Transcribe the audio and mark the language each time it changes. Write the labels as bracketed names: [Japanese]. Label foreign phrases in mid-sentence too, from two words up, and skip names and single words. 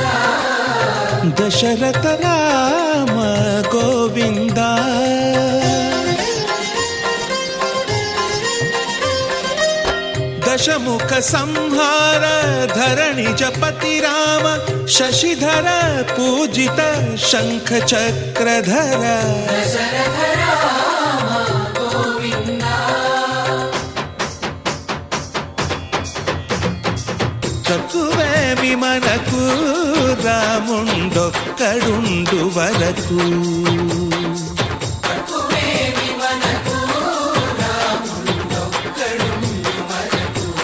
[Sanskrit] दशरथ राम गोविन्द दशमुख संहार धरणि जपति राम शशिधर पूजित शंख चक्रधर दशरथ राम गोविन्द [Telugu] తక్కువేమి మనకు రాముండొక్కడుండు వరకు తక్కువేమి మనకు రాముండొక్కడుండు వరకు